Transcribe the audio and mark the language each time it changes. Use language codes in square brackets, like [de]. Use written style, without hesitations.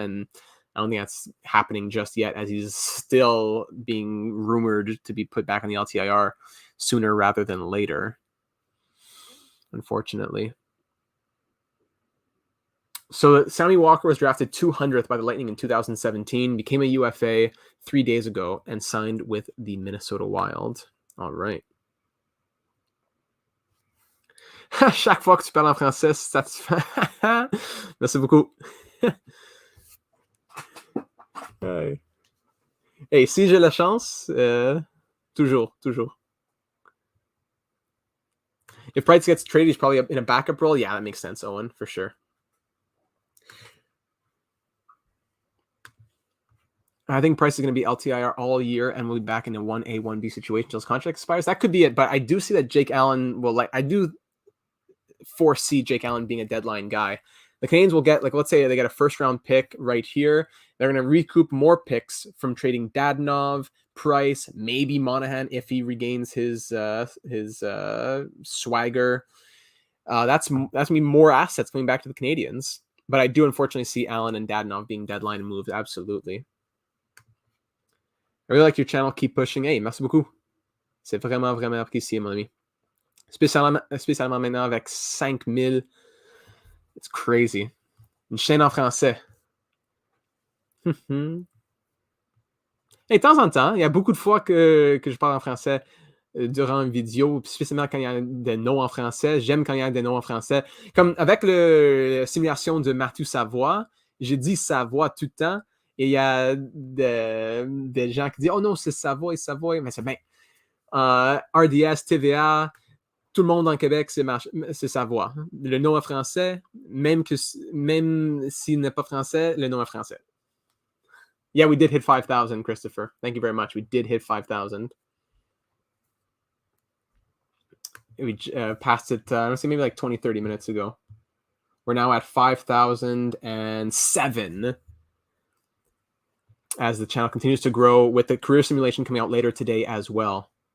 [en] And I don't think that's happening just yet, as he's still being rumored to be put back on the LTIR sooner rather than later, unfortunately. So Sammy Walker was drafted 200th by the Lightning in 2017, became a UFA 3 days ago, and signed with the Minnesota Wild. All right. [fr] Chaque fois que tu parles en français, c'est satisfaisant. Merci beaucoup. Hey, si j'ai la chance, toujours. [en] If Price gets traded, he's probably in a backup role. Yeah, that makes sense, Owen, for sure. I think Price is going to be LTIR all year and we'll be back in a 1A, 1B situation until his contract expires. That could be it, but I do see that Jake Allen will I do foresee Jake Allen being a deadline guy. The Canadiens will get, let's say they get a first-round pick right here. They're going to recoup more picks from trading Dadonov, Price, maybe Monahan if he regains his swagger. That's going to be more assets coming back to the Canadiens. But I do unfortunately see Allen and Dadonov being deadline moves, absolutely. I really like your channel. Keep pushing. Hey, [fr] merci beaucoup. C'est vraiment apprécié, mon ami. Spécialement maintenant avec 5000. [en] It's crazy. [fr] Une chaîne en français. Hey, de temps en temps, il y a beaucoup de fois que je parle en français durant une vidéo, spécialement quand il y a des noms en français. J'aime quand il y a des noms en français. Comme avec la simulation de Mathieu Savoie, j'ai dit Savoie tout le temps. Et il y a des gens qui disent « Oh non, c'est Savoie. » Mais c'est bien. RDS, TVA, tout le monde en Québec, c'est sa voix. Le nom est français, même s'il n'est pas français, le nom est français. [en] Yeah, we did hit 5,000, Christopher. Thank you very much. We did hit 5,000. We passed it, let's say maybe like 20, 30 minutes ago. We're now at 5,007 as the channel continues to grow, with the career simulation coming out later today as well.